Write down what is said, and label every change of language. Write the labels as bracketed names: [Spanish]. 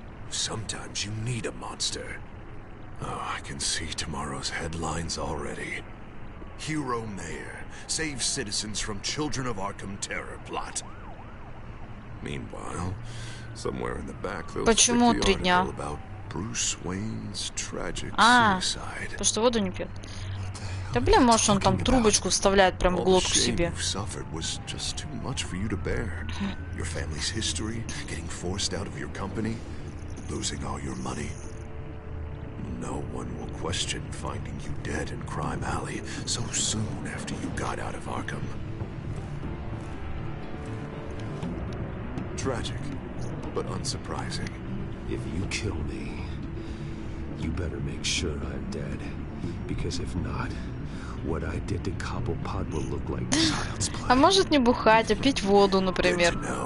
[English] Sometimes you need a monster. Oh, I can see tomorrow's headlines already. Hero Mayor saves citizens from Children of Arkham terror plot. Meanwhile, somewhere in the back they'll stick the article about Bruce Wayne's tragic suicide. [Russian] Потому что воду не пьет. Да блин, может он там трубочку вставляет прям в глотку себе. [English] Was just too much for you to bear. Your family's history, getting forced out of your company, losing all your money. No one will question finding you dead in Crime Alley so soon after you got out of Arkham. Tragic, but unsurprising. If you kill me, you better make sure I'm dead. Because if not, what I did to Cobblepot will look like child's play. [Russian] А может не бухать, а пить воду, например.